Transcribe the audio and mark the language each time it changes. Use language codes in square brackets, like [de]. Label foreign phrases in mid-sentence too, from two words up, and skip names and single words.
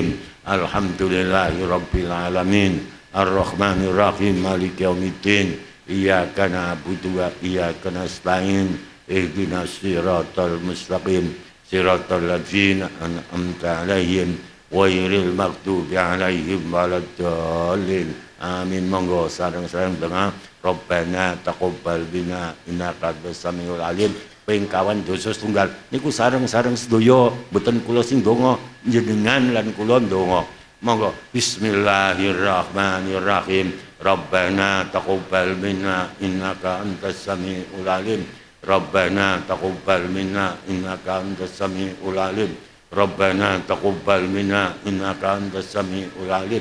[ar] الحمد لله رب العالمين الرحمن الرحيم مالك يوم الدين إياك نعبد وإياك نستعين اهدنا الصراط المستقيم صراط الذين أنعمت عليهم غير المغضوب عليهم ولا الضالين آمين. [jv] Monggo sareng-sareng donga [ar] ربنا تقبل بنا إنك أنت السميع العليم. [jv] Ping kawan dosa setunggal niku sareng-sareng sedaya mboten kula sing donga jenengan lan kula donga. Monggo bismillahirrahmanirrahim. [ar] ربنا تقبل منا إنك أنت السميع العليم. ربنا تقبل منا إنك أنت السميع العليم. ربنا تقبل منا إنك أنت السميع العليم.